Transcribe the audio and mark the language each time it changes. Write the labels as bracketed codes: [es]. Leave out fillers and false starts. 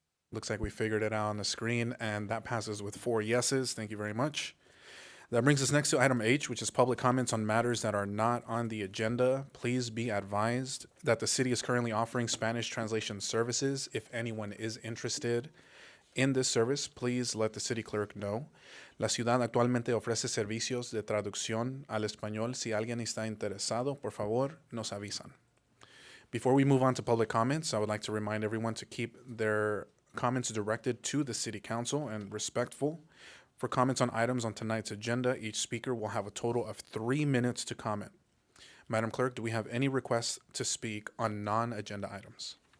[en] Looks like we figured it out on the screen, and that passes with 4 yeses. Thank you very much. That brings us next to item H, which is public comments on matters that are not on the agenda. Please be advised that the city is currently offering Spanish translation services if anyone is interested in this service, please let the city clerk know. [es] La ciudad actualmente ofrece servicios de traducción al español. Si alguien está interesado, por favor, nos avisan. [en] Before we move on to public comments, I would like to remind everyone to keep their comments directed to the City Council and respectful. For comments on items on tonight's agenda, each speaker will have a total of 3 minutes to comment. Madam Clerk, do we have any requests to speak on non-agenda items?